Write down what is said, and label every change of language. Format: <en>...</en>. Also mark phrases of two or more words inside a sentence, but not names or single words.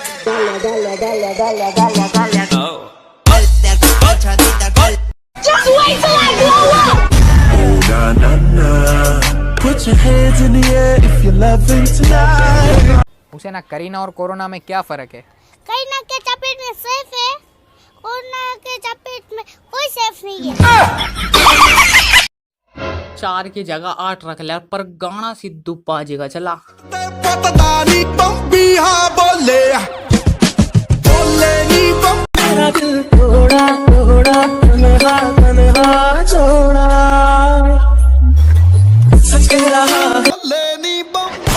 <es>Dale, dale, dale, dale, dale, dale.</es> <en>Oh.</en> <es>Agachadita con.</es> <en>Just wait till I blow up. Oh na na na. Put your hands in the air if you're loving tonight.</en> <hi>उसे ना करीना और कोरोना में क्या फर्क है? करीना के चपेट में सेफ है, कोरोना के चपेट में कोई सेफ नहीं है। 4 की जगह 8 रख ले, पर गाना सिद्धू पाजेगा चला। मेरा दिल थोड़ा थोड़ा तन्हा तन्हा छोड़ा सच कह रहा लेनी बम।</hi>